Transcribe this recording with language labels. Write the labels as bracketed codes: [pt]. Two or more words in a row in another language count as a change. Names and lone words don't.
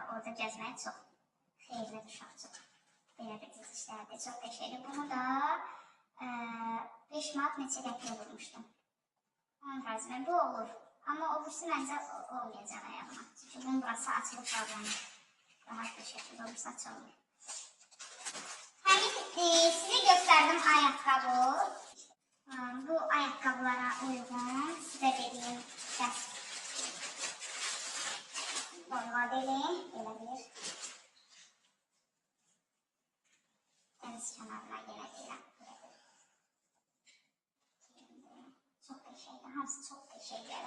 [az] Orada gəzməyə çox xeyirli uşaq çox. Belə bir dizişlərdir, çox qəşəngdir. Bunu da 5 manat neçə qəpiyə vurmuşdum. Onun tərcümə bu olur. Amma o birisi məncə olmayacaq ayağıma. Çünki bunun burası açılıb bağlanır. Rahat bir şəkildə olursa açılmır. [tr] Size gösterdim ayakkabı. Bu ayakkabılara uygun size dediğim dəst modeli. [az] Belə bir dəniz kənarına yenə deyirəm. Çox qəşəngdir. Hamısı çox qəşəng gəlir.